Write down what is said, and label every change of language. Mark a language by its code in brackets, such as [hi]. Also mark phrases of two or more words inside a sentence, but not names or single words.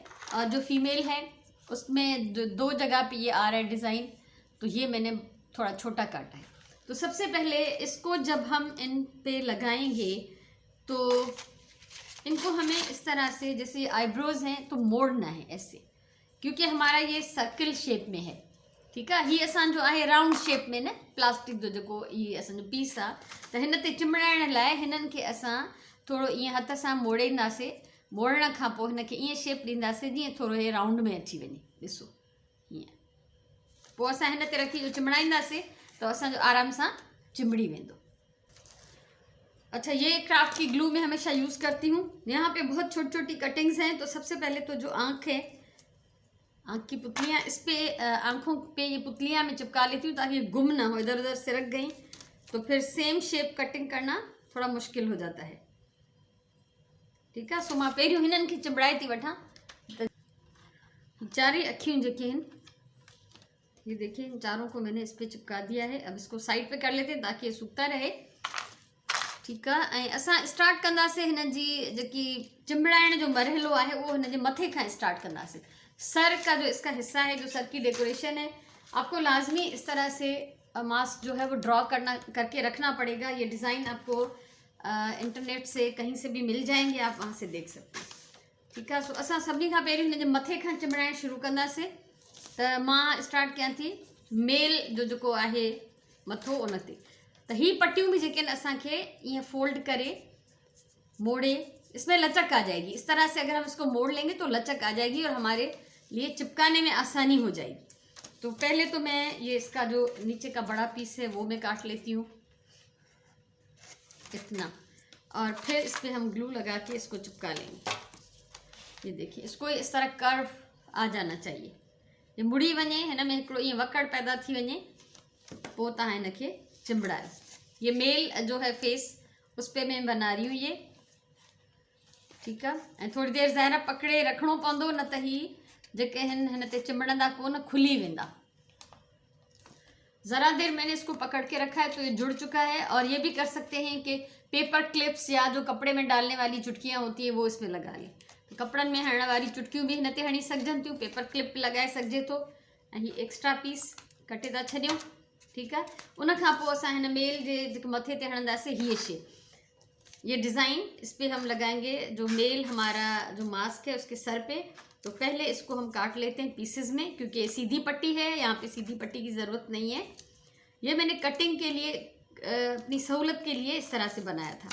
[hi] और जो फीमेल है उसमें 2 जगह पे ये आ रहा है डिज़ाइन, तो ये मैंने थोड़ा छोटा काटा है। तो सबसे पहले इसको जब हम इन पे लगाएंगे तो इनको हमें इस तरह से, जैसे आईब्रोज हैं तो मोड़ना है ऐसे, क्योंकि हमारा ये [en] circle shape [hi] में है, ठीक है। [sd] ही असांजो आहे [en] round shape [sd] में न, प्लास्टिक जो जेको ही असांजो पीस आहे, त हिन ते चिमड़ाइण लाइ हिननि खे असां थोरो ईअं हथ सां मोड़ींदासीं। मोड़ण खां पोइ हिनखे ईअं शेप ॾींदासीं जीअं थोरो हे राउंड में अची वञे, ॾिसो हीअं। पोइ असां हिन ते रखी चिमड़ाईंदासीं तो असांजो आराम सां चिमड़ी वेंदो। [hi] अच्छा, ये क्राफ्ट की ग्लू में हमेशा यूज़ करती हूँ। यहाँ पे बहुत छोटी छोटी कटिंग्स हैं। तो सबसे पहले तो जो आँख है, आँख की पुतलियाँ, इस पे आँखों पे ये पुतलियाँ मैं चिपका लेती हूँ ताकि ये गुम ना हो, इधर उधर सिरक गई तो फिर [en] same shape cutting [hi] करना थोड़ा मुश्किल हो जाता है, ठीक है। [sd] सो मां पहिरियों हिननि खे चिंबड़ाए थी वठां। चारी अखियूं जेके आहिनि, [hi] ये देखिए, इन चारों को मैंने इस पे चिपका दिया है। अब इसको साइड पे कर लेते हैं ताकि ये सूखता रहे, ठीक है। [sd] ऐं असां स्टार्ट कंदासीं हिन जी जेकी चिंबड़ाइण जो मरहलो आहे उहो हिन जे मथे खां स्टार्ट कंदासीं। [hi] सर का जो इसका हिस्सा है, जो सर की डेकोरेशन है, आपको लाजमी इस तरह से मास्क जो है वो ड्रॉ करके रखना पड़ेगा। ये डिज़ाइन आपको इंटरनेट से कहीं से भी मिल जाएंगे, आप वहाँ से देख सकते हैं, ठीक है। [sd] सो असां सभिनी खां पहिरियों हिन जे मथे खां चिंबड़ाइण शुरू कंदासीं। त मां स्टार्ट कयां थी मेल जो जेको आहे मथो उन ते। त ही पट्टियूं भी जेके असांखे ईअं फोल्ड करे मोड़े, [hi] इसमें लचक आ जाएगी। इस तरह से अगर हम इसको मोड़ लेंगे तो लचक आ जाएगी और हमारे लिए चिपकाने में आसानी हो जाएगी। तो पहले तो मैं ये इसका जो नीचे का बड़ा पीस है वो मैं काट लेती हूँ इतना, और फिर इस पर हम ग्लू लगा के इसको चिपका लेंगे। ये देखिए, इसको इस तरह कर्व आ जाना चाहिए। [sd] ये मुड़ी वञे, हिन में हिकिड़ो ईअं वकड़ पैदा थी वञे, पोइ तव्हां हिनखे चिंबड़ायो। [hi] ये मेल जो है फेस, उस पर मैं बना रही हूँ ये, ठीक है। [sd] ऐं थोड़ी देर ज़ाहिर पकड़े रखणो पवंदो, न त ही जेके हिन ते चिंबड़ंदा कोन, खुली वेंदा। [hi] ज़रा देर मैंने इसको पकड़ के रखा है तो ये जुड़ चुका है। और ये भी कर सकते हैं कि [en] paper clips [hi] या जो कपड़े में डालने वाली चुटकियाँ होती है वो इसमें लगा लें। [sd] तो कपड़न में हणण वाली चुटकियूं भी हिन ते हणी सघजनि थियूं, [en] paper clip [sd] लगाए सघिजे थो। ऐं ही [en] extra piece [sd] कटे था छॾियूं, ठीक है। उन खां पोइ असां हिन मेल जे जेके मथे ते हणंदासीं हीअ शेप। [hi] ये डिज़ाइन इस पर हम लगाएंगे जो मेल हमारा जो मास्क है उसके सर पे। तो पहले इसको हम काट लेते हैं पीसेस में, क्योंकि सीधी पट्टी है, यहाँ पे सीधी पट्टी की ज़रूरत नहीं है। ये मैंने कटिंग के लिए अपनी सहूलत के लिए इस तरह से बनाया था।